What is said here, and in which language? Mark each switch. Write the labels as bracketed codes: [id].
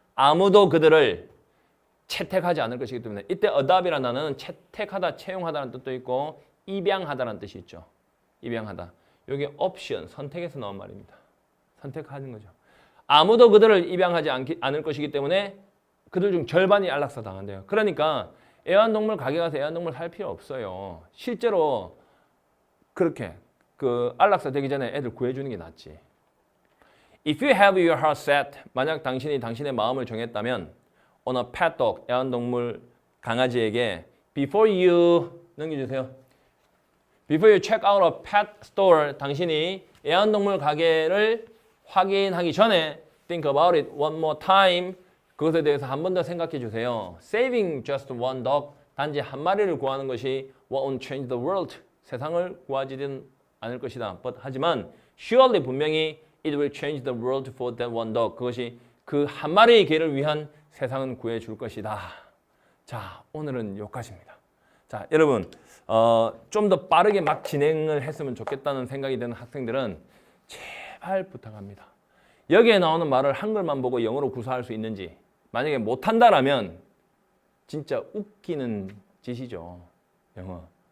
[ko] 아무도 그들을 채택하지 않을 것이기 때문에 이때 adopt이라는 단어는 채택하다, 채용하다는 뜻도 있고 입양하다라는 뜻이 있죠. 입양하다. 이게 옵션, 선택에서 나온 말입니다. 선택하는 거죠. 아무도 그들을 입양하지 않을 것이기 때문에 그들 중 절반이 안락사 당한대요. 그러니까 애완동물 가게 가서 애완동물 살 필요 없어요. 실제로 그렇게 그 안락사 되기 전에 애들 구해주는 게 낫지. [en] If you have your heart set, [ko] 만약 당신이 당신의 마음을 정했다면 [en] on a pet dog, [ko] 애완동물 강아지에게 [en] before you [ko] 넘겨주세요. [en] Before you check out a pet store, [ko] 당신이 애완동물 가게를 확인하기 전에 [en] think about it one more time. [ko] 그것에 대해서 한 번 더 생각해 주세요. [en] Saving just one dog, [ko] 단지 한 마리를 구하는 것이 [en] won't change the world, [ko] 세상을 구하지는 않을 것이다. [en] But [ko] 하지만 [en] surely [ko] 분명히 [en] it will change the world for that one dog. [ko] 그것이 그 한 마리의 개를 위한 세상은 구해줄 것이다. 자, 오늘은 여기까지입니다. 자, 여러분 좀 더 빠르게 막 진행을 했으면 좋겠다는 생각이 드는 학생들은 제발 부탁합니다. 여기에 나오는 말을 한글만 보고 영어로 구사할 수 있는지, 만약에 못한다라면 진짜 웃기는 짓이죠. 영어.